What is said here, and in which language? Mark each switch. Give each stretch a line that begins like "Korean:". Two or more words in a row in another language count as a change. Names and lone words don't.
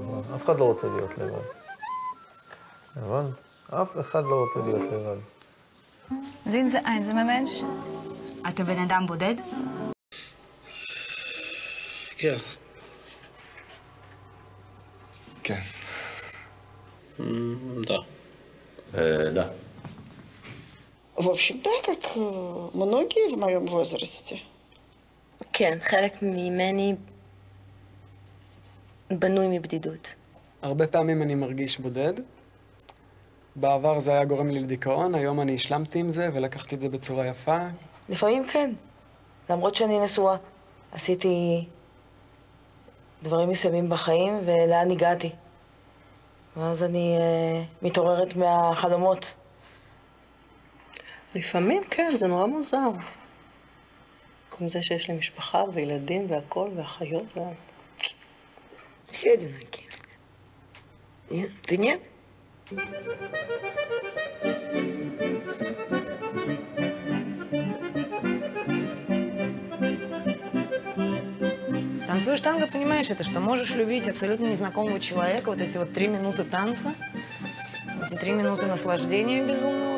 Hebrew: אף אחד לא רוצה להיות לבד. הבנת? אף אחד לא רוצה להיות לבד.
German: Sind Sie einsame Mensch?
Hebrew: אתה בן אדם בודד? כן. כן.
Russian: Да. Да. В общем, да, как многие в моем возрасте.
Hebrew: כן, חלק ממני בנוי מבדידות. הרבה פעמים אני מרגיש בודד. בעבר זה היה גורם לי לדיכאון, היום אני השלמתי עם זה ולקחתי את זה בצורה יפה. לפעמים כן. למרות שאני נשואה, עשיתי דברים מסוימים בחיים ולאן הגעתי. ואז אני מתעוררת מהחלומות. לפעמים כן, זה נורא מוזר. עם זה שיש לי משפחה וילדים והכל ואחיות.
Russian: Все одинокие. Нет? Ты нет? Танцуешь танго, понимаешь, это что можешь любить абсолютно незнакомого человека, вот эти вот 3 минуты танца, эти 3 минуты наслаждения безумного.